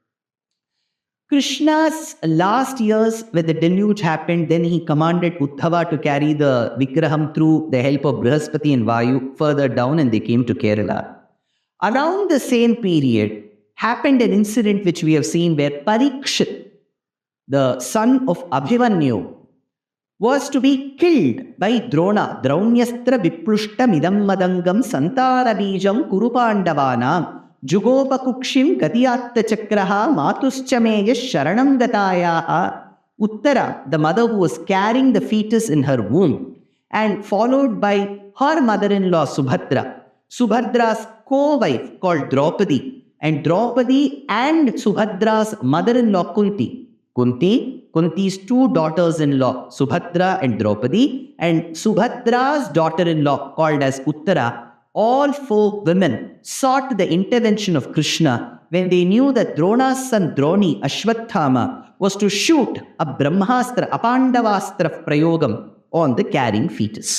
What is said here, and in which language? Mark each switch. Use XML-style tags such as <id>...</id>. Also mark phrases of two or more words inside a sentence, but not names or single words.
<en>Krishna's last years, when the deluge happened, then he commanded Uddhava to carry the Vigraham through the help of Brihaspati and Vayu further down, and they came to Kerala. Around the same period happened an incident which we have seen where Parikshit, the son of Abhimanyu, was to be killed by Drona.</en> <sa>Draunyaastra viplushtam idam madangam santara bijam kurupandavanam Jugopakukshim Gatiyatta Chakraha Matuschameya Sharanam Gatayaha.</sa> <en>Uttara, the mother who was carrying the fetus in her womb, and followed by her mother-in-law Subhadra, Subhadra's co-wife called Draupadi, and Draupadi and Subhadra's mother-in-law Kunti. Kunti Kunti's two daughters-in-law, Subhadra and Draupadi, and Subhadra's daughter-in-law, called as Uttara, all four women sought the intervention of Krishna when they knew that Drona's son Droni, Ashwathama, was to shoot a Brahmastra,</en> <sa>Apandavastra Prayogam</sa> <en>on the carrying fetus.</en>